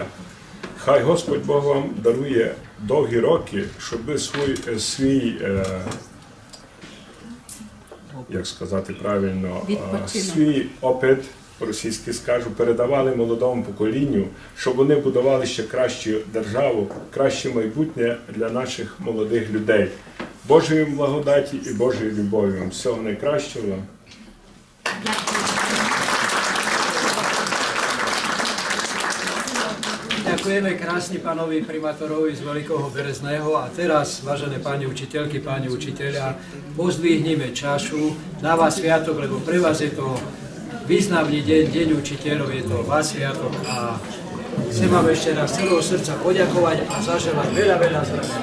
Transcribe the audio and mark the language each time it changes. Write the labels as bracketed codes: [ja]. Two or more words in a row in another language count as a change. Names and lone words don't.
[uk] Хай Господь Бог вам дарує довгі роки, щоб ви як сказати правильно, свій опит, по-російськи скажу, передавали молодому поколінню, щоб вони будували ще кращу державу, краще майбутнє для наших молодих людей. Божої благодаті і Божої любові вам. Всього найкращого вам. [sk] Ďakujeme krásne pánovi primátorovi z Veľkého Berezného a teraz, vážené pani učiteľky, páni učiteľia, pozdvihnime čašu na vás sviatok, lebo pre vás je to významný deň, deň učiteľov, je to vás sviatok a chcem vám ešte raz celého srdca poďakovať a zaželať veľa, veľa zdravia.